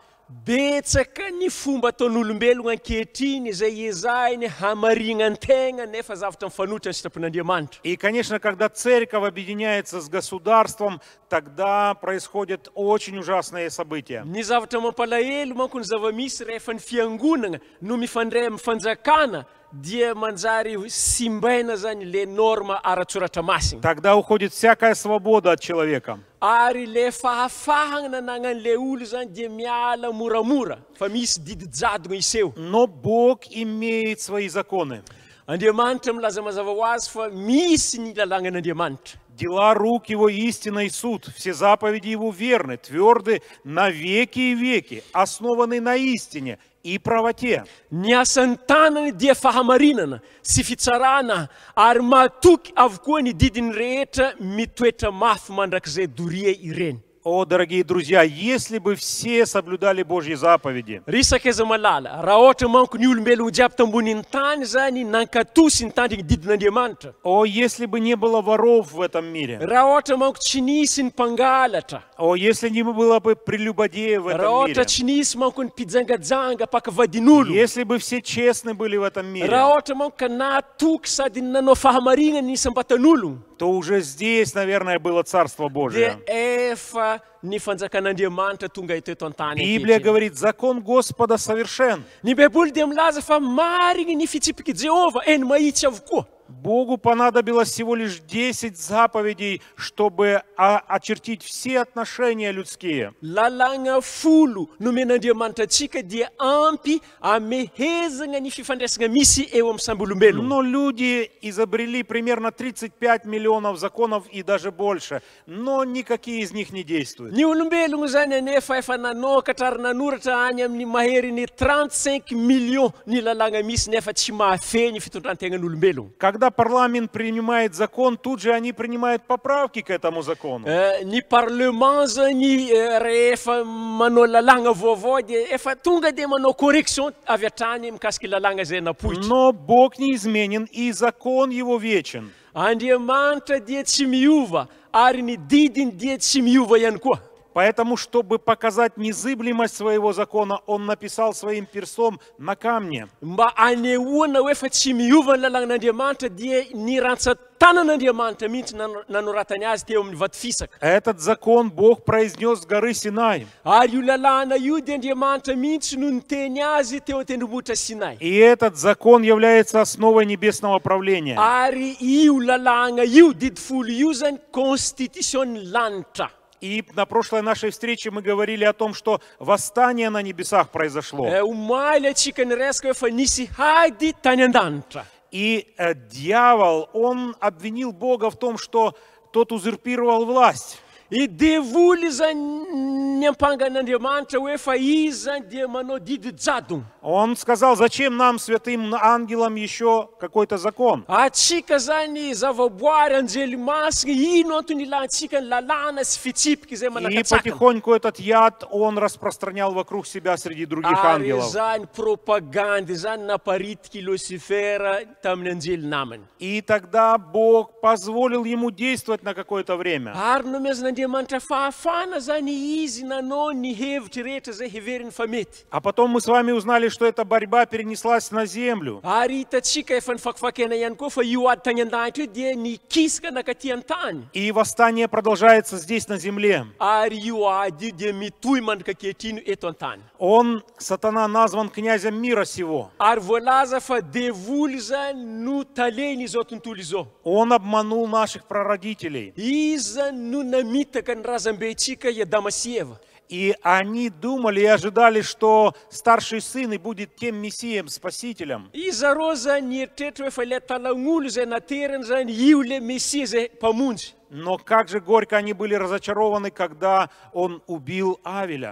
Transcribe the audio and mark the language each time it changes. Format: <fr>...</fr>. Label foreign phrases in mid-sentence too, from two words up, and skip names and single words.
<mg>Betsaka ny fomba ataon'olombelona ankehitriny izay ezahiny hamarina ny tegna nefa zavatra mifanohitra ny sitrapon'Andriamanitra.</mg> <ru>И, конечно, когда церковь объединяется с государством, тогда происходят очень ужасные события.</ru> <mg>Ny zavatra mampalahelo manko ny zava-misy rehefa ny fiangonana no mifandray amin'ny fanjakana dia manjary simbaina zany le norma ara-tsoratra masina.</mg> <ru>Тогда уходит всякая свобода от человека.</ru> <mg>Ary le fahafahana nanan'le olo zany dia miala moramora fa misy didi-jadona iseho.</mg> <ru>Но Бог имеет свои законы.</ru> <mg>Andriamanitra milaza mazava ho azy fa misy ny lalànan'Andriamanitra.</mg> <ru>Дела рук Его истина и суд, все заповеди Его верны, тверды на веки и веки, основаны на истине и правоте.</ru> <mg>Ny asan'ny tanany dia fahamarinana sy fitsarana ary matoky avokoa ny didiny rehetra mitoetra mafy mandrakizay doria ireny.</mg> <ru>О, дорогие друзья, если бы все соблюдали Божьи заповеди,</ru> <mg>Risaka aiza malala, raha ohatra manko ny olombelona jiaby tambonin'ny tany zany nankatosy ny tandriny didin'Andriamanitra.</mg> <ru>о, если бы не было воров в этом мире,</ru> <mg>Raha ohatra manko tsy nisy ny mpangalatra,</mg> <ru>о, если не было бы прелюбодеев в</ru> <mg>raha</mg> <ru>этом</ru> <mg>ohatra</mg> <ru>мире,</ru> <mg>tsy nisy manko ny mpijangajanga pakavadin'olo,</mg> <ru>если бы все честны были в этом мире,</ru> <mg>raha ohatra manko ka nahatoky sady nanao fahamarinana ny isam-batan'ologno,</mg> <ru>то уже здесь, наверное, было Царство</ru> <mg>dia</mg> <ru>Божие.</ru> <mg>efa ny fanjakan'Andriamanitra tonga eto eto an-tany</mg> <ru>Библия</ru> <mg>ankehitriny.</mg> <ru>говорит, закон Господа совершен.</ru> <mg>Ny Baiboly dia milaza fa mariny ny fitsipiky Jehova eny mahitsy avokoa.</mg> <ru>Богу понадобилось всего лишь 10 заповедей, чтобы очертить все отношения людские.</ru> <mg>Lalàna folo nomen'Andriamanitra antsika dia ampy amehezana ny fifandraisana misy eo amin'ny samby olombelona.</mg> <ru>Но люди изобрели примерно 35 миллионов законов и даже больше, но никакие из них не действуют.</ru> <mg>Ny olombelona zany anefa efa nanokatra ary nanoratra any amin'ny maheriny 35 millions ny lalàna misy nefa tsy mahafeny fitondrantegnan'olombelona.</mg> <ru>Когда парламент принимает закон, тут же они принимают поправки к этому закону.</ru> <mg>Ny parlement zany rehefa manao lalàna vaovao dia efa tonga dia manao correction avy hatrany mikasiky lalàna zay napoitra.</mg> <ru>Но Бог неизменен, и закон Его вечен.</ru> <mg>Andriamanitra dia tsy miova ary ny didiny dia tsy miova ihany koa.</mg> <ru>Поэтому, чтобы показать незыблемость своего закона, Он написал своим перстом на камне.</ru> <mg>Mba anehoana hoe fa tsy miova ny lalànan'Andriamanitra dia ny rantsan-tanan'Andriamanitra mihitsy nanoratany azy teo amin'ny vato fisaka.</mg> <ru>Этот закон Бог произнес с горы Синай.</ru> <mg>Ary io lalàna io dia Andriamanitra mihitsy no niteny azy teo an-tendrombohitra Sinay.</mg> <ru>И этот закон является основой небесного правления.</ru> <mg>Ary io lalàna io didy folo io zany constitution-ny lanitra.</mg> <ru>И на прошлой нашей встрече мы говорили о том, что восстание на небесах произошло.</ru> <mg>Omaly atsika niresaka hoe fa nisy hady tany an-danitra.</mg> <ru>И дьявол, он обвинил Бога в том, что тот узурпировал власть.</ru> <mg>I devoly zany ny ampangan'Andriamanitra hoe fa izy zany dia manao didi-jadona.</mg> <ru>Он сказал, зачем нам, святым ангелам, еще какой-то закон?</ru> <mg>Atsika zany zavaboary anjely masina ino antony ilantsika ny lalàna sy fitsipiky zay</mg> <ru>И</ru> <mg>manakatsakana.</mg> <ru>потихоньку этот яд он распространял вокруг себя среди других</ru> <mg>Ary</mg> <ru>ангелов.</ru> <mg>zany propagandy zany naparitiky Lucifera tamin'ny anjely namany.</mg> <ru>И тогда Бог позволил ему действовать на какое-то время.</ru> <mg>Ary nomezana Andriamanitra fahafana zany izy nanao ny hevitry rehetra zay heveriny fa mety.</mg> <ru>А потом мы с вами узнали, что эта борьба перенеслась на землю.</ru> <mg>Ary hitatsika efa nifakifakena ihany koa fa io ady tany an-danitra io dia nikisaka nakaty an-tany.</mg> <ru>И восстание продолжается здесь, на земле.</ru> <mg>Ary io ady io dia mitohy mandrika ankehitriny eto an-tany.</mg> <ru>Он, сатана, назван князем мира сего.</ru> <mg>Ary voalaza fa devoly zany no taleny izao tontolo izao.</mg> <ru>Он обманул наших прародителей.</ru> <mg>Izy zany no namitaka ny razambentsika i Adama sy Eva.</mg> <ru>И они думали и ожидали, что старший сын и будет тем мессием, спасителем.</ru> <mg>Izareo zany eritreritra hoe fa ilay talagn'olo zay naterany zany io le Mesia zay mpamonjy.</mg> <ru>Но как же горько они были разочарованы, когда он убил Авеля.</ru>